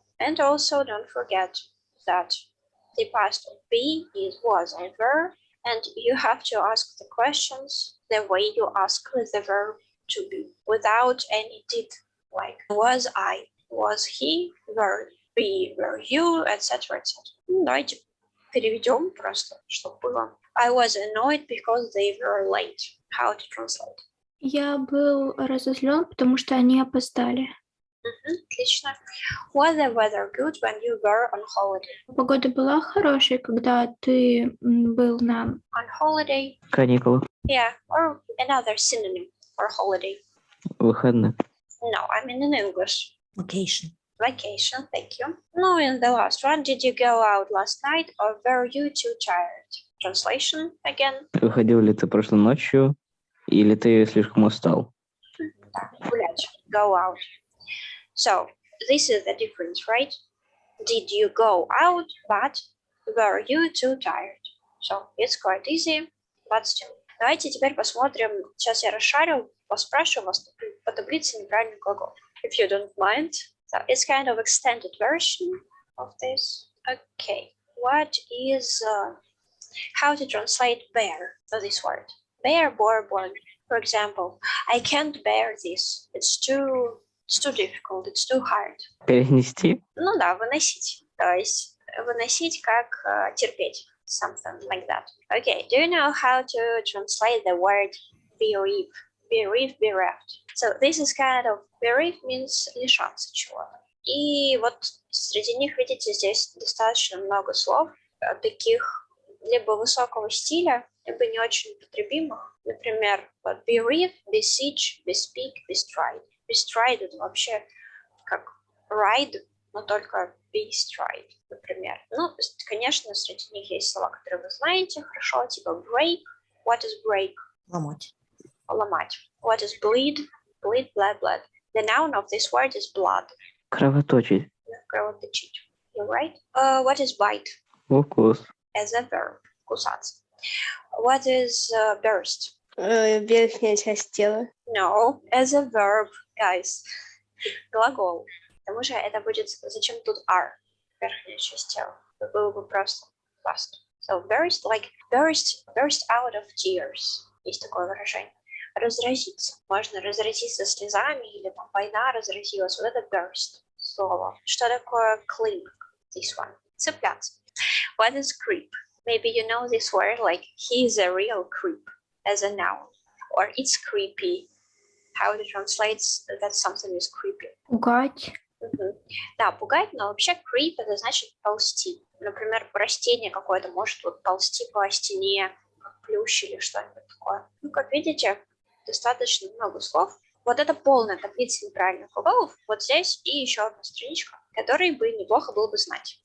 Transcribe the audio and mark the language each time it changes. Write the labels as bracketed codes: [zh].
[en] And also don't forget that the past of be is was or were, and you have to ask the questions the way you ask with the verb to be, without any did, like was I, was he, were we, were you, etc. etc. [ru] Давайте переведем просто, чтобы было. [en] I was annoyed because they were late. How to translate? [ru] Я был разозлен, потому что они опоздали. Отлично. [en] Was the weather good when you were on holiday? [ru] Погода была хорошей, когда ты был на... [en] On holiday? [ru] Каникулы. [en] Yeah, or another synonym for holiday. [ru] Выходные. [en] No, I mean in English. Vacation. Vacation, thank you. No, in the last one, did you go out last night or were you too tired? Translation again. [ru] Выходил ли ты прошлой ночью, или ты слишком устал? Да, гулять. [en] Go out. So, this is the difference, right? Did you go out, but were you too tired? So, it's quite easy, but still. [ru] Давайте теперь посмотрим. Сейчас я расшарю, поспрашиваю вас по таблице неправильных глаголов. [en] If you don't mind. So, it's kind of extended version of this. Okay, what is... how to translate bear for this word? Bear, bore, born. For example, I can't bear this. It's too difficult, it's too hard. [ru] Перенести? Ну да, выносить. То есть выносить как терпеть. [en] Something like that. Okay, do you know how to translate the word bereave? Bereave, bereft. So this is kind of bereave means [ru] лишаться чего-то. И вот среди них, видите, здесь достаточно много слов, таких либо высокого стиля, либо не очень употребимых. Например, bereave, beseech, bespeak, bestride. Bestride это вообще как ride, но только bestride, например. Ну, конечно, среди них есть слова, которые вы знаете хорошо, типа break. [en] What is break? [ru] Ломать. Ломать. [en] What is bleed? Bleed, blood, blood. The noun of this word is blood. [ru] Кровоточить. Кровоточить. [en] You're right. What is bite? [ru] Укус. [en] As a verb. [ru] Кусаться. [en] What is burst? [ru] Верхняя часть тела. [en] No, as a verb, guys. [ru] Глагол. К тому же это будет, зачем тут are? Верхняя часть тела. Это было бы просто past. [en] So burst, like burst out of tears. [ru] Есть такое выражение. Разразиться. Можно разразиться слезами, или там война разразилась. Вот это burst слово. Что такое cling? [en] This one. [ru] Цепляться. [en] What is creep? Maybe you know this word, like he is a real creep as a noun. Or it's creepy. How to translate that something is creepy? [ru] Пугать. Да, пугать, но вообще creep это значит ползти. Например, растение какое-то может вот ползти по стене, плющ или что-нибудь такое. Ну, как видите, достаточно много слов. Вот это полная таблица неправильных глаголов. Вот здесь и еще одна страничка, которую бы неплохо было бы знать.